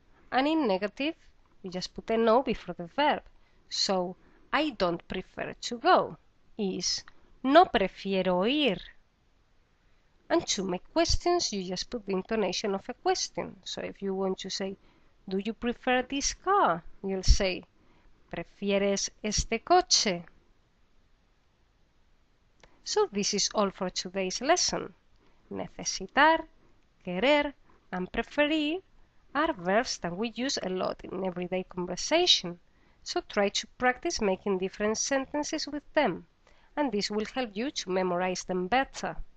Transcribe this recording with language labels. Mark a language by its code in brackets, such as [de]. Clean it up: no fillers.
[en] And in negative, you just put a no before the verb. So I don't prefer to go is [es] no prefiero ir. [en] And to make questions, you just put the intonation of a question. So if you want to say, do you prefer this car? You'll say, [es] ¿prefieres este coche? [en] So this is all for today's lesson. Necesitar, querer, and preferir are verbs that we use a lot in everyday conversation. So try to practice making different sentences with them, and this will help you to memorize them better.